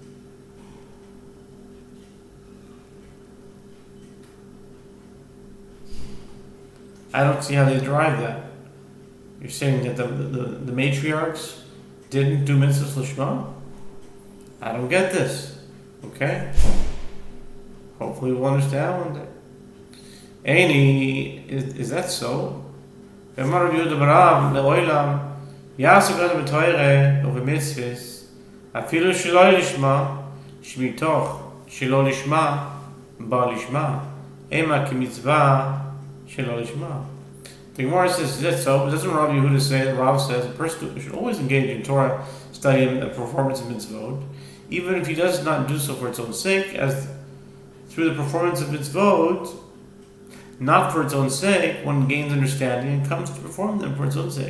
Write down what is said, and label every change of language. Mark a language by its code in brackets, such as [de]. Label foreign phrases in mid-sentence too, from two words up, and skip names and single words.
[en] I don't see how they derive that. You're saying that the matriarchs didn't do mitzvahs l'shma? I don't get this. Okay? Hopefully we'll understand one day. Aini, is that so? [he] אמר רבי יהודה ברב לעולם יעסוק אדם בתורה ובמצוות אפילו שלא לשמה שמתוך שלא לשמה בא לשמה אמה כמצוה שלא לשמה. [en] The Gemara says, is that so? Doesn't Rabbi Yehuda say that Rav says a person should always engage in Torah study and performance of mitzvot, even if he does not do so for its own sake, as through the performance of mitzvot, not for its own sake, one gains understanding and comes to perform them for its own sake.